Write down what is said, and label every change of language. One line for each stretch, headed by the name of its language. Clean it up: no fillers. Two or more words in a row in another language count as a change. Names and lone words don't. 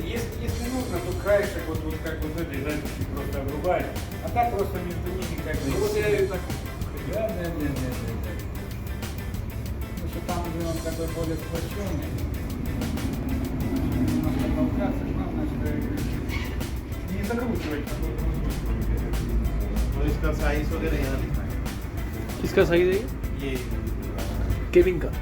Russian: Если нужно, то краешек вот как вот этой записи просто обрубаешь, а так просто между ними как бы. Ну вот я и так. Да. Потому что там уже он такой более сплоченный. Немножко толкаться, главное, что не закручивать.
Hindi: तो इसका साइज वगैरह यहाँ लिखा है किसका साइज है ये केविन का?